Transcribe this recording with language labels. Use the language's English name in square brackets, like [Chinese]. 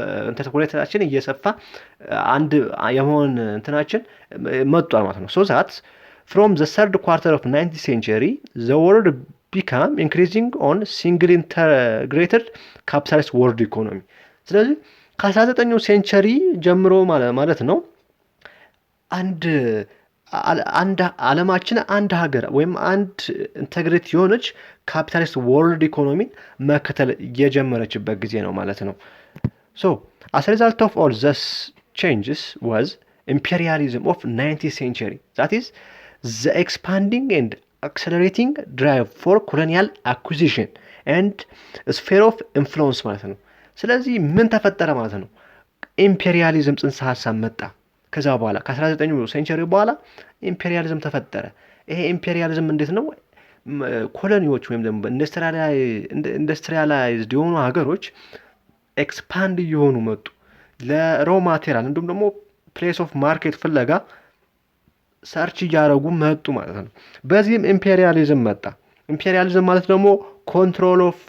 [Amharic] ኢንተርኮኔክትዳችን እየሰፋ አንድ የመሆን እንትናችን መጥቷል ማለት ነው። [English] so that from the third quarter of 19th century the world became increasing on single integrated capitalist world economy. [Amharic] ስለዚህ ከ19ኛው ሴንቸሪ ጀምሮ ማለት ነው አንድ አንድ ዓለማችን አንድ ሀገር ወይም አንድ ኢንተግሬት የሆነች ካፒታሊስት ወርልድ ኢኮኖሚን መከተል የጀመረችበት ጊዜ ነው ማለት ነው። [English] ሶ as a result of all these changes was imperialism of 19th century, that is the expanding and accelerating drive for colonial acquisition and sphere of influence [Amharic] ማለት ነው። ስለዚህ ምን ተፈጠረ ማለት ነው? ኢምፔሪያሊዝም ጽንሰ ሀሳብ መጣ። ከዛ በኋላ ከ19ኛው ሴንቸሪ በኋላ ኢምፔሪያሊዝም ተፈጠረ። ይሄ ኢምፔሪያሊዝም እንዴት ነው? ኮሎኒዎች ወይም ደግሞ ኢንዱስትሪያላይዝድ የሆኑ ሀገሮች ኤክስፓንድ እየሆኑ መጡ። ለሮ ማቴሪያል እንዲሁም ደግሞ ፕሌስ ኦፍ ማርኬት ፍለጋ ሰርች እያደረጉ መጡ ማለት ነው። በዚህም ኢምፔሪያሊዝም መጣ። ኢምፔሪያሊዝም ማለት ደግሞ ኮንትሮል